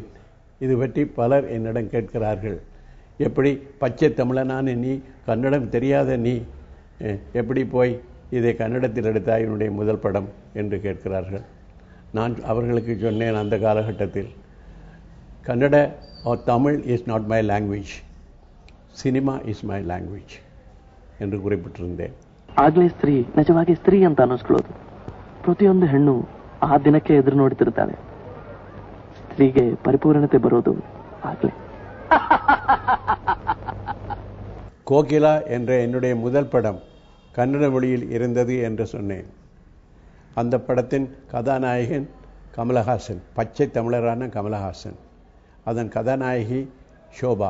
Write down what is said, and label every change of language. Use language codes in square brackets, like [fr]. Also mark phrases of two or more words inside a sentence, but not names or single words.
[ta] இது பற்றி பலர் என்னிடம் கேட்கிறார்கள். எப்படி பச்சை தமிழனான நீ, கன்னடம் தெரியாத நீ எப்படி போய் இதை கன்னடத்தில் எடுத்தாய் என்னுடைய முதல் படம் என்று கேட்கிறார்கள். நான் அவர்களுக்கு சொன்னேன், அந்த காலகட்டத்தில் [en] Kannada or Tamil is not my language, cinema is my language [ta] என்று குறிப்பிட்டிருந்தேன். [kn] ಆಗಲೇ ಸ್ತ್ರೀ ನಿಜವಾಗಿ ಸ್ತ್ರೀ ಅಂತ ಅನ್ನಿಸ್ಕೊಳ್ಳೋದು. ಪ್ರತಿಯೊಂದು ಹೆಣ್ಣು ಆ ದಿನಕ್ಕೆ ಎದುರು ನೋಡ್ತಿರ್ತಾಳೆ. ಸ್ತ್ರೀಗೆ ಪರಿಪೂರ್ಣತೆ ಬರೋದು ಆಗಲೇ. [ta] கோகிலா என்ற என்னுடைய முதல் படம் கன்னட மொழியில் இருந்தது என்று சொன்னேன். அந்த படத்தின் கதாநாயகன் கமலஹாசன், பச்சை தமிழரான கமலஹாசன். அதன் கதாநாயகி ஷோபா.